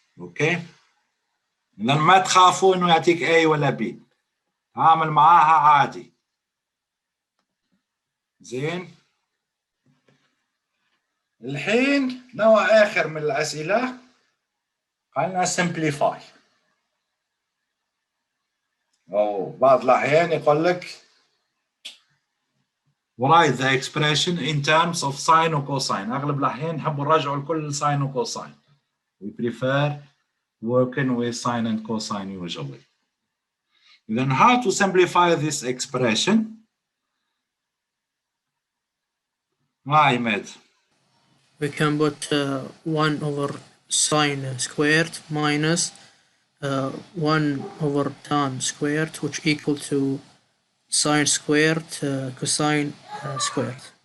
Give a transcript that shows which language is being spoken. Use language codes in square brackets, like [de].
[ar] أوكي؟ إذا ما تخافوا إنه يعطيك A ولا B. تعامل معاها عادي. زين؟ الحين نوع آخر من الأسئلة خلينا simplify. أو بعض الأحيان يقول لك [en] write the expression in terms of sine و cosine. [ar] أغلب الأحيان نحب نرجعوا لكل sine و cosine. [en] We prefer working with sine and cosine usually. Then how to simplify this expression? Ahmed. We can put 1 over sine squared minus 1 over tan squared, which equal to sine squared cosine squared.